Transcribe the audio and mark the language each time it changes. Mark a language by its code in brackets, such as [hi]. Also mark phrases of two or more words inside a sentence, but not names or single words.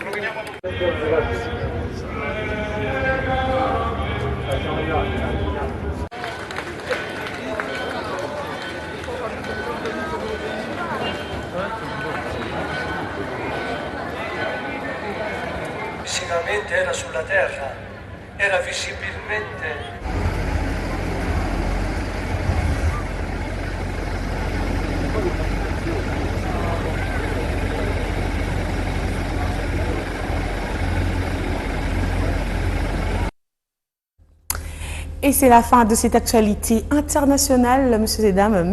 [it] Roviniamo tutto. Ragazzi. Siamo arrivati. Fisicamente era sulla terra, era visibilmente... [fr] Et c'est la fin de cette actualité internationale, messieurs et dames.